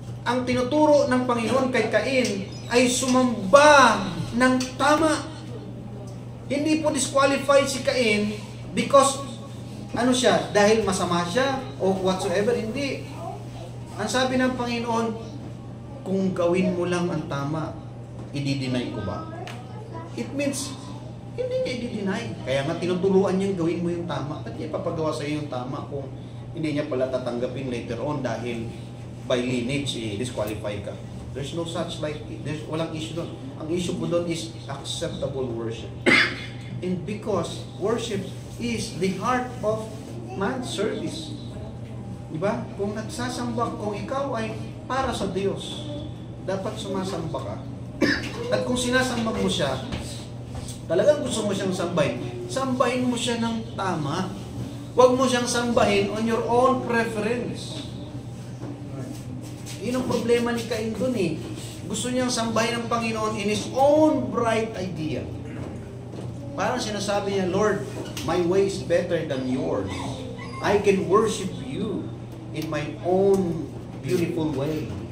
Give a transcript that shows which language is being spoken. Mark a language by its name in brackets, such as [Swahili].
[Filipino] Ang tinuturo ng Panginoon kay Cain ay sumamba ng tama. Hindi po disqualified si Cain because dahil masama siya o whatsoever, hindi. Ang sabi ng Panginoon, kung gawin mo lang ang tama, i-deny ko ba? [English] It means, [Filipino] hindi niya i-deny. Kaya nga tinuturuan niyang gawin mo yung tama. At niya ipapagawa sa iyo yung tama kung hindi niya pala tatanggapin [English] later on [Filipino] dahil by lineage, disqualify ka. [English] There's no such like, [Filipino] walang issue doon. [English] Ang issue po doon is acceptable worship. And because worship is the heart of man's service. [Filipino] Diba? Kung nagsasamba, kung ikaw ay para sa Diyos, dapat sumasamba ka. At kung sinasamba mo siya, talagang gusto mo siyang sambahin mo siya ng tama. Huwag mo siyang sambahin [English] on your own preference. [Filipino] Yun ang problema ni Cain dun eh. Gusto niyang sambahin ang Panginoon [English] in his own bright idea. [Filipino] Parang sinasabi niya, [English] Lord, my way is better than yours. I can worship you in my own beautiful way.